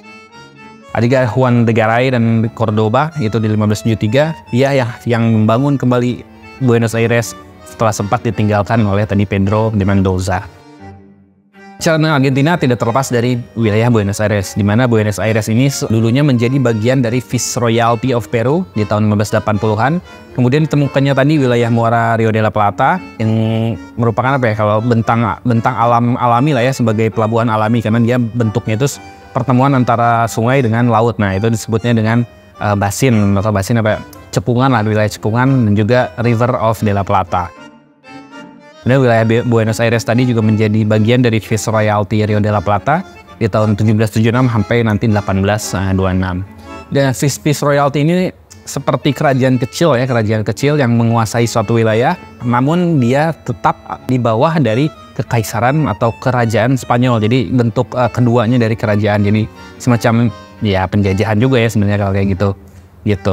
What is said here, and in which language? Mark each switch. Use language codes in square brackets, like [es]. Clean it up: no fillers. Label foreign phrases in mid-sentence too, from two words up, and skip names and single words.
[id] Ada juga Juan de Garay dan Cordoba itu di 1573, dia yang membangun kembali Buenos Aires setelah sempat ditinggalkan oleh tadi Pedro de Mendoza. Secara Argentina tidak terlepas dari wilayah Buenos Aires, di mana Buenos Aires ini dulunya menjadi bagian dari Viceroyalty of Peru di tahun 1580-an. Kemudian ditemukannya tadi wilayah muara Rio de la Plata yang merupakan apa ya, kalau bentang alami lah ya, sebagai pelabuhan alami karena dia bentuknya itu pertemuan antara sungai dengan laut. Nah, itu disebutnya dengan basin atau basin apa ya, cepungan lah, wilayah cepungan, dan juga River of de la Plata. Dan wilayah Buenos Aires tadi juga menjadi bagian dari Viceroyalty Rio de la Plata di tahun 1776 sampai nanti 1826. Dan Viceroyalty ini seperti kerajaan kecil yang menguasai suatu wilayah, namun dia tetap di bawah dari kekaisaran atau kerajaan Spanyol. Jadi bentuk keduanya dari kerajaan, jadi semacam ya penjajahan juga ya sebenarnya kalau kayak gitu.